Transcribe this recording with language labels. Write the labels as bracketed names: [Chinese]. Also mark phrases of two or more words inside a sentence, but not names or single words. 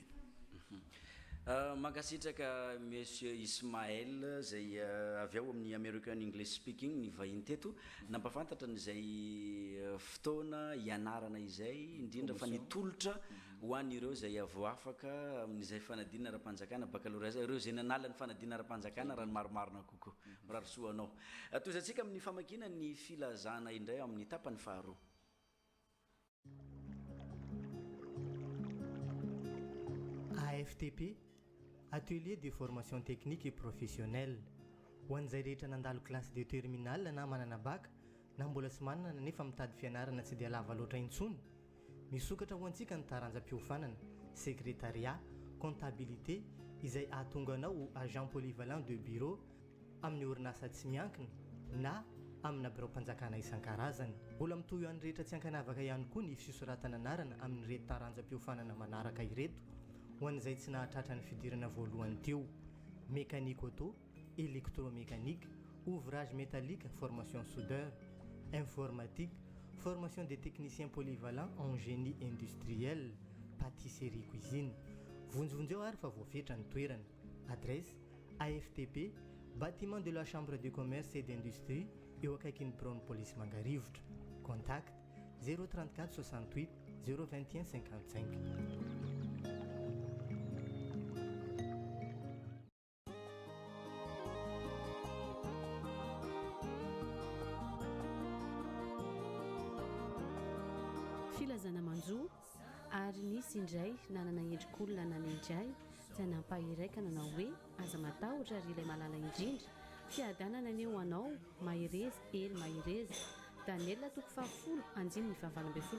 [Malagasy] Mankasitraka monsieur Ismaël zay avy ao amin'ny [English] American English speaking [Malagasy] ny vahiny teto nampafantatra n'izay fotoana ianarana izay indrindra fa nitolotra ho an'ireo zay avo afaka amin'izay fanadinana ara-panjakana baccalauréat ireo zay nanala ny fanadinana ara-panjakana raha ny maromarona kokoa mirarosoa anao tozatsika amin'ny famakina ny filazana indray amin'ny tapany faharoa. AFTP [French] Atelier de formation technique et professionnelle [Malagasy] ho an'izay rehetra nandalo [French] classe de terminale [Malagasy] na manana bac na mbola sy manana nefa mitady fianarana tsy dia lava loatra intsony misokatra ho antsika ny taranjam-piofanana [French] secrétariat comptabilité [Malagasy] izay ahatonga anao [French] agent polyvalent de bureau [Malagasy] amin'ny orinasa tsy miankina na amina birao-mpanjakana isan-karazany mbola mitohy an'ny rehetra tsy ankanavaka ihany koa ny fisoratana anarana amin'ny reto taranjam-piofanana manaraka ireto ho an'izay tsy nahatratra ny fidirana voalohany teo [French] mécanique auto électromécanique ouvrage métallique formation soudeur informatique formation des techniciens polyvalents en génie industriel pâtisserie cuisine [Malagasy] vonjovonjy eo ary fa voafetra ny toerana [French] adresse AFTP bâtiment de la chambre de commerce et d'industrie [Malagasy] eo akaikin'ny [French] Brown Police Mangarivotra contact 034 68 021 55. [Malagasy] filazana manjo ary nisy indray nanana endrik'olona nanendray izay nampahireika nanao hoe aza matahotra ary ilay malala indrindra fiadanana ny eo anao mahirezy ely mahirezy Daniel toko fahafolo anjimy ny fahavalo folo